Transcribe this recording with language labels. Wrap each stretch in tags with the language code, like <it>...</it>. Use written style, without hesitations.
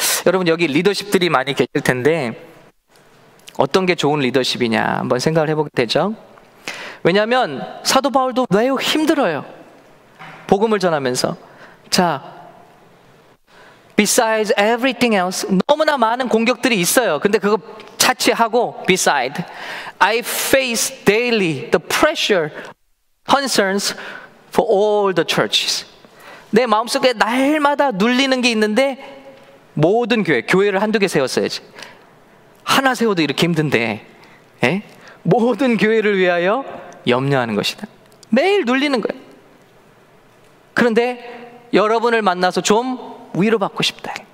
<ko>여러분 여기 리더십들이 많이 계실 텐데 어떤 게 좋은 리더십이냐 한번 생각을 해보게 되죠. 왜냐하면 사도 바울도 매우 힘들어요. 복음을 전하면서. 자,</ko> <en>besides everything else,</en> <ko>너무나 많은 공격들이 있어요. 근데 그거 차치하고</ko> <en>beside, I face daily the pressure, concerns for all the churches.</en> <ko>내 마음속에 날마다 눌리는 게 있는데 모든 교회를 한두 개 세웠어야지. 하나 세워도 이렇게 힘든데 모든 교회를 위하여 염려하는 것이다. 매일 눌리는 거예요. 그런데 여러분을 만나서 좀 위로받고 싶다.</ko>